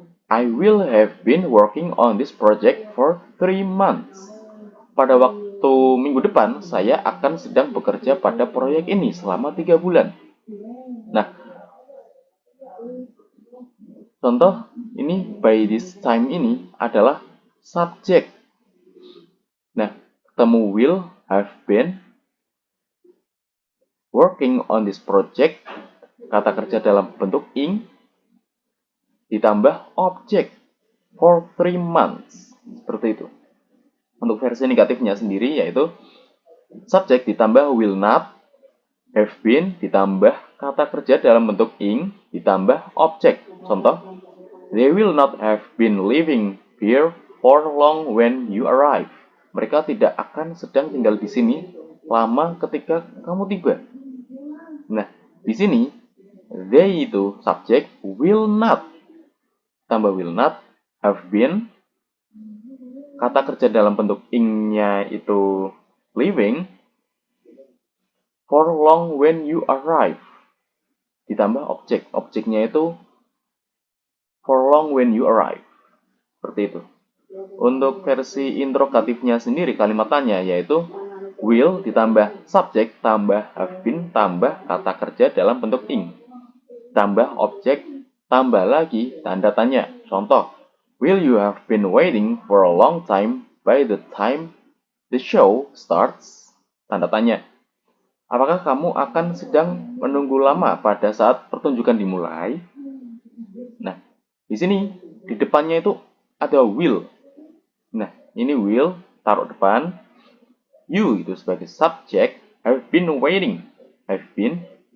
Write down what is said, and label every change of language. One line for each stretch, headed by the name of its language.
English: I will have been working on this project for 3 months.
Indonesian: Pada waktu minggu depan, saya akan sedang bekerja pada proyek ini selama 3 bulan. Nah, contoh ini
English: by this time
Indonesian: ini adalah subjek. Nah, ketemu will, have been,
English: working on this project,
Indonesian: kata kerja dalam bentuk ing, ditambah objek
English: for 3 months.
Indonesian: Seperti itu. Untuk versi negatifnya sendiri yaitu subjek ditambah will not, have been ditambah kata kerja dalam bentuk ing ditambah objek.
English: Contoh, they will not have been living here for long when you arrive.
Indonesian: Mereka tidak akan sedang tinggal di sini lama ketika kamu tiba. Nah, di sini they itu subjek, will not tambah will not, have been, kata kerja dalam bentuk ing-nya itu living,
English: for long when you arrive,
Indonesian: ditambah objek. Objeknya itu
English: for long when you arrive.
Indonesian: Seperti itu. Untuk versi interrogatifnya sendiri kalimatannya yaitu will ditambah subjek tambah have been tambah kata kerja dalam bentuk ing. Tambah objek, tambah lagi tanda tanya.
English: Contoh, will you have been waiting for a long time by the time the show starts?
Indonesian: Tanda tanya. Apakah kamu akan sedang menunggu lama pada saat pertunjukan dimulai? Nah, di sini di depannya itu ada will. Nah, ini will taruh depan. You itu sebagai subjek,
English: have been waiting.
Indonesian: Have been.